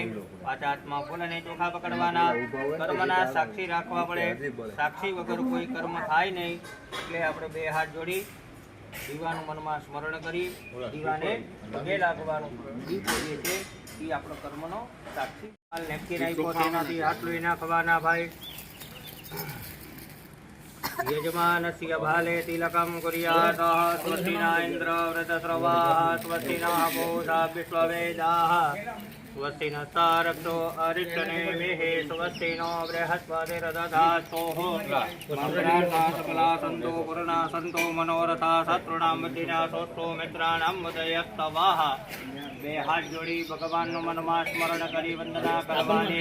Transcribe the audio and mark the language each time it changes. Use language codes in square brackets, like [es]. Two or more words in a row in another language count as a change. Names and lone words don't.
[gu] પાચાત્મા ફૂલને ચોખા પકડવાના, કર્મના સાક્ષી રાખવા પડે. સાક્ષી વગર કોઈ કર્મ થાય નહીં. એટલે આપણે બે હાથ જોડી દીવાનું મનમાં સ્મરણ કરી દીવાને પગે લાગવાનું. દીપ જે છે એ આપણો કર્મનો સાક્ષી. નેપકિન આપ્યો તેનાથી હાથ લોહી નાખવાના ભાઈ. [sa] यजमानस्य भाले तिलकं कुर्यात्. स्वस्तिना इन्द्र व्रतस्रवाः. स्वस्तिना पूषा विश्ववेदाः. स्वस्तिनः सारक्षो अरिष्टनेमिः. स्वस्तिनो बृहस्पतिर्दधातु. मंगलाः सकला सन्तो पूर्णा सन्तो मनोरथा. शत्रूणां बुद्धिना सोष्ठो मित्राणां उदयस्तवाः. [gu] બે હાથ જોડી ભગવાનનું મનમાં સ્મરણ કરી વંદના કરવાની.